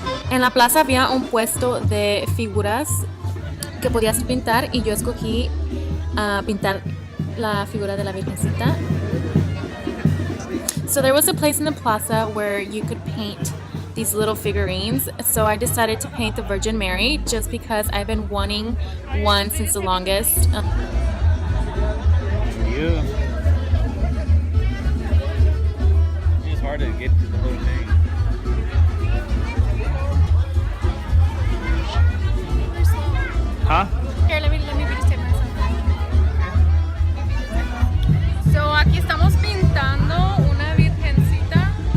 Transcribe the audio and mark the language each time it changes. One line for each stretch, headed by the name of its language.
Spanish: En la plaza había un puesto de figuras que podías pintar y yo escogí pintar la figura de la Virgencita.
English: So there was a place in the plaza where you could paint these little figurines. So I decided to paint the Virgin Mary just because I've been wanting one since the longest. It's hard to get to the whole thing. Huh? Here, let me videotape myself.
Spanish: So aquí estamos pintando una virgencita.